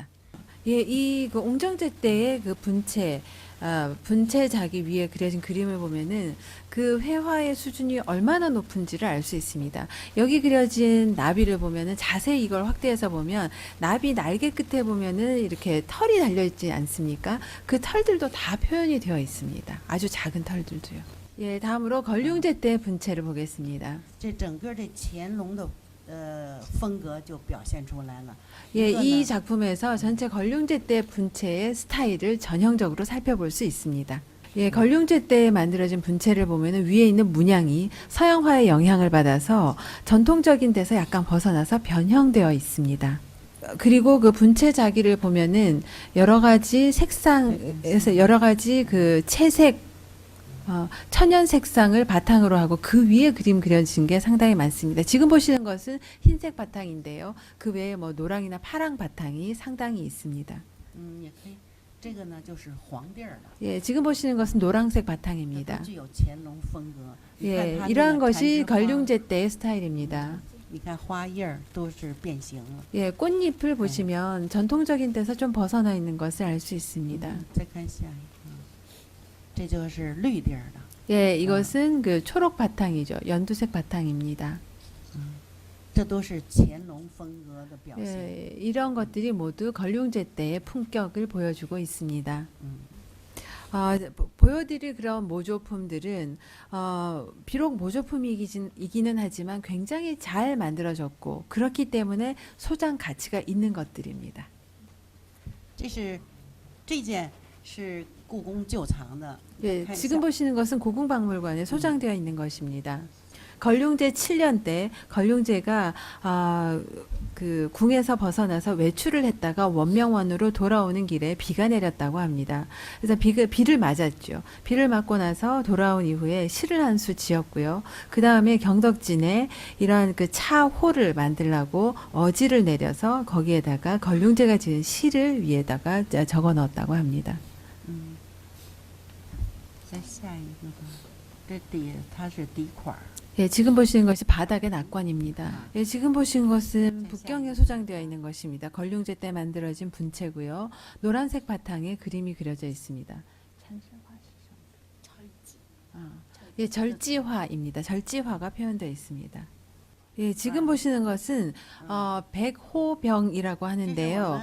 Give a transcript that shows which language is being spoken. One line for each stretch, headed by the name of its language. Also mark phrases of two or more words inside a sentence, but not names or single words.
Korean: 예, 이 그 옹정제 때의 그 분체 자기 위에 그려진 그림을 보면은 그 회화의 수준이 얼마나 높은지를 알 수 있습니다. 여기 그려진 나비를 보면은 자세히 이걸 확대해서 보면 나비 날개 끝에 보면은 이렇게 털이 달려 있지 않습니까? 그 털들도 다 표현이 되어 있습니다. 아주 작은 털들도요. 예, 다음으로 걸륭제 때 분체를 보겠습니다.
Chinese: 这整个的乾隆的风格就表现出来了。
Korean: 예,
Chinese: 一个
Korean: 이
Chinese: 呢
Korean: 작품에서 전체 걸륭제 때 분체의 스타일을 전형적으로 살펴볼 수 있습니다. 예, 걸륭제 때 만들어진 분체를 보면은 위에 있는 문양이 서양화의 영향을 받아서 전통적인 데서 약간 벗어나서 변형되어 있습니다. 그리고 그 분체 자기를 보면은 여러 가지 색상에서 여러 가지 그 채색 천연 색상을 바탕으로 하고 그 위에 그림 그려진 게 상당히 많습니다. 지금 보시는 것은 흰색 바탕인데요. 그 외에 뭐 노랑이나 파랑 바탕이 상당히 있습니다.
Chinese: 也可以，这个呢就是黄地儿了，
Korean: 예, 지금 보시는 것은 노란색
Chinese: 它
Korean: 바탕입니다.
Chinese: 都具有乾隆风格。你看
Korean: 예,
Chinese: 它
Korean: 이러한
Chinese: 这个
Korean: 것이
Chinese: 缠枝花，
Korean: 걸륭제 때의 스타일입니다.
Chinese: 你看花叶儿都是变形了。
Korean: 예, 꽃잎을 보시면 전통적인 데서 좀 벗어나 있는 것을 알 수 있습니다.
Chinese: 再看下一个，这就是绿地儿的。
Korean: 예, 이것은 그 초록 바탕이죠. 연두색 바탕입니다.
Chinese: 这都是乾隆风格的表现。
Korean: 예, 이런 것들이 모두 걸륭제 때의 품격을 보여주고 있습니다. 보여드릴 그런 모조품들은 비록 모조품이기는 하지만 굉장히 잘 만들어졌고 그렇기 때문에 소장 가치가 있는 것들입니다.
Chinese: 这件是故宫旧藏的。
Korean: 예, 지금 보시는 것은 고궁박물관에 소장되어 있는 것입니다. 걸륭제 7년 때 걸륭제가 그 궁에서 벗어나서 외출을 했다가 원명원으로 돌아오는 길에 비가 내렸다고 합니다. 그래서 비를 맞았죠. 비를 맞고 나서 돌아온 이후에 시를 한 수 지었고요. 그 다음에 경덕진에 이러한 그 차호를 만들라고 어지를 내려서 거기에다가 걸륭제가 지은 시를 위에다가 적어 넣었다고 합니다.
Chinese: 再下一个吧，这底它是底款儿。
Korean: 예, 지금 보시는 것이 바닥의 낙관입니다. 예, 지금 보시는 것은 북경에 소장되어 있는 것입니다. 걸륭제 때 만들어진 분체고요. 노란색 바탕에 그림이 그려져 있습니다. 예, 절지화입니다. 절지화가 표현되어 있습니다. 예, 지금 보시는 것은 백호병이라고 하는데요.